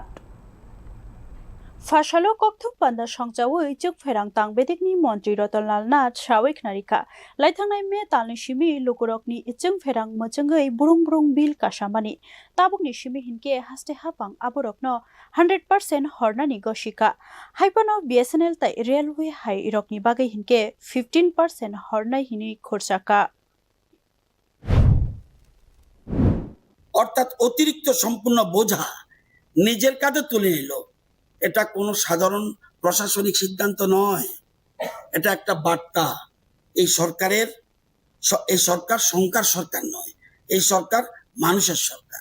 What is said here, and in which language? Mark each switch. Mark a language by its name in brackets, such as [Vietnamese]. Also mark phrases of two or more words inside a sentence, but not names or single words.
[Kok Borok] Phasalo koktwma panda sangjawi Chwngpherang Tangbedikni Montri Ratan Nath sawik narika laithangnai me talni simi lukurokni Chwngpherang Mwchangnairokni burung bill kasamani tabukni simi hinke Haste Haphang aborokno 100% horna ni gosikha haipano BSNL tai railway hai rokni bagai hinke 15% horna hini khorsaka [Bangla] অর্থাৎ অতিরিক্ত সম্পূর্ণ বোঝা নিজের কাঁধে তুলে নিল। এটা কোনো সাধারণ প্রশাসনিক সিদ্ধান্ত নয়, এটা একটা বার্তা। এই সরকার সংকার সরকার নয়, এই সরকার মানুষের সরকার।